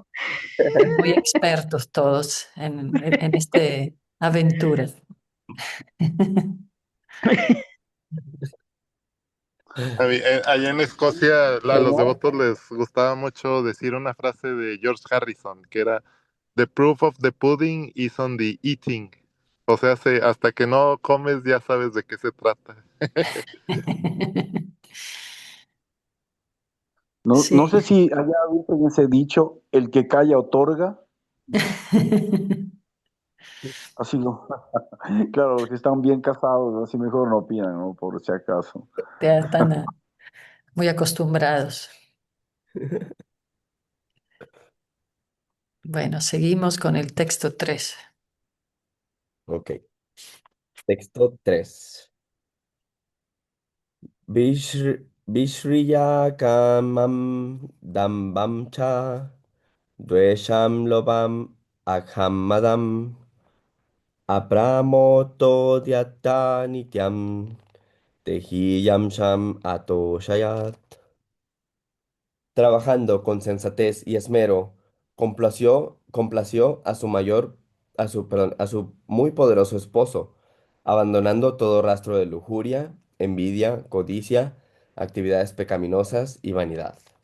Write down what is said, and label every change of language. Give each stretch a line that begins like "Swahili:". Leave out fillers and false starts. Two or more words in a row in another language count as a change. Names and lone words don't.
Spanish: Muy expertos todos en este aventura. Allá en Escocia, a los ¿Cómo? devotos les gustaba mucho decir una frase de George Harrison, que era,
English: The proof of the pudding is on the eating.
Spanish: O sea, hasta que no comes ya sabes de qué se trata. No Sí. sé si allá dicen ese dicho, el que calla otorga. Así no. Claro, los que están bien casados, así mejor no opinan, ¿no? Por si acaso. Ya están muy acostumbrados. Bueno, seguimos con el texto 3. Ok. Texto 3.
Sanskrit: विश्रिय कामं दम्भं च द्वेषं लोभं अखम्मदम् अप्रमोतो द्यत्त नित्यं तेहियं शम् अतोषयत्.
Spanish: Trabajando con sensatez y esmero, complació a su muy poderoso esposo, abandonando todo rastro de lujuria, envidia, codicia, actividades pecaminosas y vanidad.